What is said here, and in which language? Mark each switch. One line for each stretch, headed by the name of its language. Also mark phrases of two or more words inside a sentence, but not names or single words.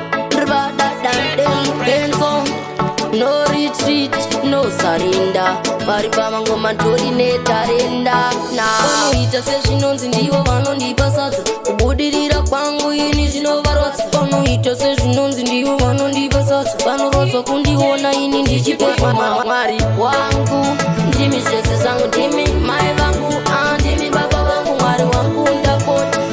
Shona: Rivada dande mupenzo.
English: No retreat, no surrender.
Shona: Vari pamangoma ntori netarenda. Na unoita sezvinonzi ndivo vanondipa sadza. Kubudirira kwangu ini zvinovarwadza. Unoita sezvinonzi ndivo vanondipa sadza. Vanorodza kundiona ini ndichiperforma. Mwari wangu, ndimi zvese zvangu, ndimi mai vangu, ah, ndimi baba vangu, Mwari wangu, ndapota.